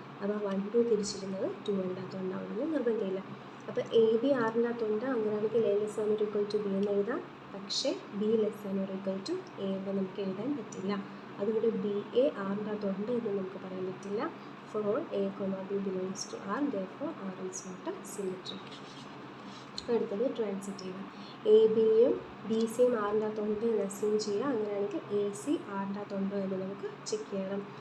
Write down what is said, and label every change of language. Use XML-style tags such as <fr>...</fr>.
<ml>അപ്പോൾ 1 2 തിരിച്ചിരുന്നത് 2 അതിനകത്ത് ഉണ്ടാവുമെന്ന് നിർബന്ധമില്ല. അപ്പോൾ എ ബി ആറിനകത്തുണ്ട്. അങ്ങനെയാണെങ്കിൽ</ml> <en>A less than or equal to B</en> <ml>എന്ന് എഴുതാം. പക്ഷേ</ml> <en>B less than or equal to A</en> <ml>എന്ന് നമുക്ക് എഴുതാൻ പറ്റില്ല. അതുകൊണ്ട് ബി എ ആറിനകത്തുണ്ട് എന്ന് നമുക്ക് പറയാൻ പറ്റില്ല.</ml> <en>For all A B belongs to R. therefore R is not a symmetric.</en> <ml>അടുത്തത് ട്രാൻസിറ്റീവ്. എ ബിയും ബി സിയും ആറിനകത്തുണ്ട് എന്ന് അസ്യൂം ചെയ്യുക. അങ്ങനെയാണെങ്കിൽ എ സി ആറിനകത്തുണ്ടോ എന്ന് നമുക്ക് ചെക്ക് ചെയ്യണം.</ml>